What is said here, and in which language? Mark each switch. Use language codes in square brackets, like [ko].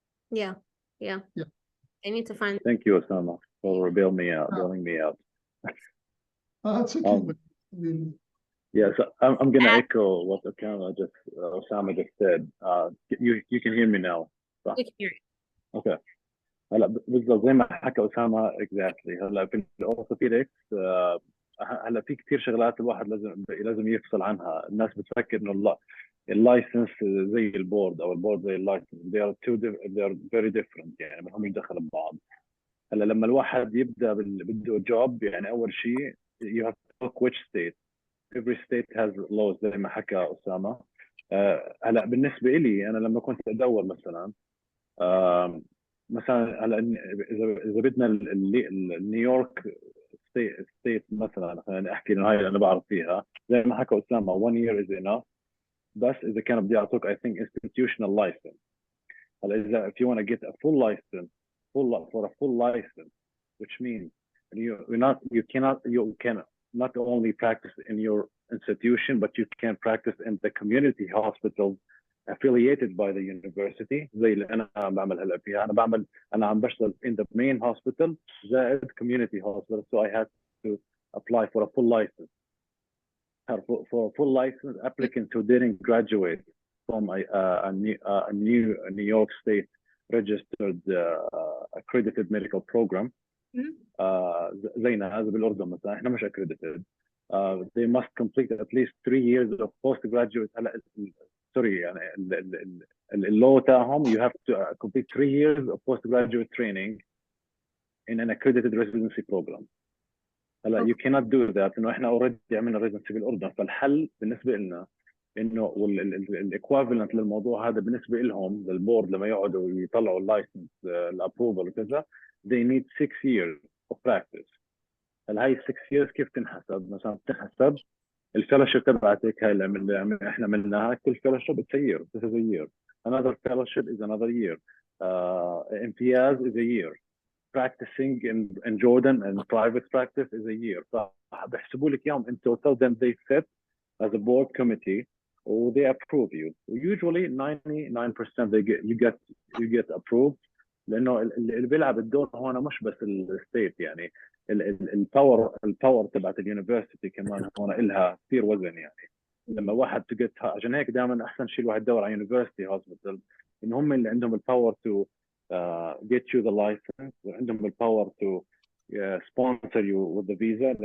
[en] Yeah. I need to find. Thank you, Osama, for bailing me out. That's okay. Yes, I'm going to echo what Osama just said. You can hear me now. We can hear you. Okay. [ar] هلا بالضبط زي ما حكى أسامة [en] exactly. [ar] هلا في الأورثوبيدكس هلا في كثير شغلات الواحد لازم يفصل عنها. الناس بتفكر إنه اللايسنس زي البورد أو البورد زي اللايسنس. [en] They are very different [ar] يعني ما هم يدخلوا ببعض. هلا لما الواحد يبدأ بده جوب يعني أول شيء [en] you have to look which state. Every state has laws [ar] زي ما حكى أسامة. هلا بالنسبة إلي أنا لما كنت أدور مثلا هلا اذا بدنا نيويورك ستيت مثلا خليني احكي انه هاي اللي انا بعرف فيها زي ما حكى اسامه [en] 1 year is enough. [ar] بس اذا كانوا بدي يعطوك [en] I think institutional license. هلا اذا if you want to get a full license for a full license, which means you can not only practice in your institution but you can practice in the community hospitals affiliated by the university [ar] زي اللي أنا بعمل هلا فيها. أنا عم بشتغل [en] in the main hospital زائد community hospital, so I had to apply for a full license. For a full license, applicants who didn't graduate from a New York State registered accredited medical program [ar] زينا هذا بالأردن مثلا إحنا مش [en] accredited. They must complete at least 3 years of postgraduate. Sorry, [ar] اللو تاعهم [en] you have to complete 3 years of postgraduate training in an accredited residency program. هلا you cannot do that [ar] انه احنا [en] already عملنا residency بالاردن. [ar] فالحل بالنسبه لنا انه الايكوفالنت للموضوع هذا بالنسبه لهم للبورد لما يقعدوا يطلعوا اللايسنس الابروفل وكذا [en] they need 6 years of practice. [ar] هلا هاي [en] 6 years [ar] كيف تنحسب؟ مثلا بتنحسب الفellowship تبعتك هاي اللي احنا عملناها. [en] كل fellowship it's a year. This is a year. Another fellowship is another year. امتياز is a year. Practicing in Jordan and private practice is a year. [ar] فبحسبوا لك اياهم [en] in total, then they sit as a board committee or they approve you. Usually 99% you get approved. [ar] لانه اللي بيلعب الدور هون مش بس الستيت، يعني الباور تبعت اليونيفرسيتي كمان هون إلها كثير وزن. يعني لما واحد تقتها، عشان هيك دائما احسن شيء الواحد يدور على يونيفرسيتي هوسبيتال ان هم اللي عندهم الباور تو [en] get you the license [ar] وعندهم الباور [en] to sponsor you with the visa.